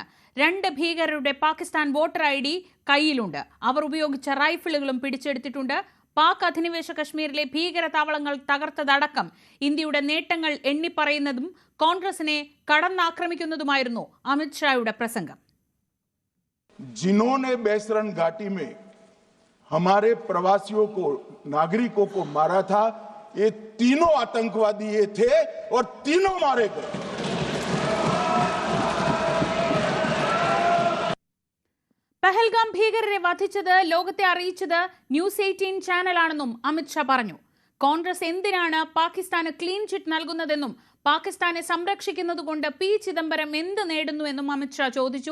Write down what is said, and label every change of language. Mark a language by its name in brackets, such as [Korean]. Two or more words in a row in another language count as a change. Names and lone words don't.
[Malayalam] 2 ഭീകരരുടെ പാകിസ്ഥാൻ [English] voter ID [Malayalam] കയ്യിലുണ്ട്. അവർ ഉപയോഗിച്ച റൈഫിളുകളും പിടിച്ചെടുത്തിട്ടുണ്ട്. പാക് അധിനിവേശ കശ്മീരിലെ ഭീകര താവളങ്ങൾ തകർത്തതടക്കം ഇന്ത്യയുടെ നേട്ടങ്ങൾ എണ്ണിപ്പറയുന്നതും കോൺഗ്രസിനെ കടന്നാക്രമിക്കുന്നതുമായിരുന്നു അമിത് ഷായുടെ പ്രസംഗം. [Hindi] जिन्होंने बेसरन घाटी में हमारे प्रवासियों को, नागरिकों को मारा था, ये तीनों आतंकवादी ये थे और तीनों मारे गए. [Malayalam] പെഹൽഗാം ഭീകരരെ വധിച്ചത് ലോകത്തെ അറിയിച്ചത് ന്യൂസ് 18 ചാനലാണെന്നും അമിത് ഷാ പറഞ്ഞു. കോൺഗ്രസ് എന്തിനാണ് പാകിസ്ഥാന് [English] clean chit [Malayalam] നൽകുന്നതെന്നും പാകിസ്ഥാനെ സംരക്ഷിക്കുന്നതുകൊണ്ട് പി ചിദംബരം എന്ത് നേടുന്നുവെന്നും അമിത് ഷാ ചോദിച്ചു.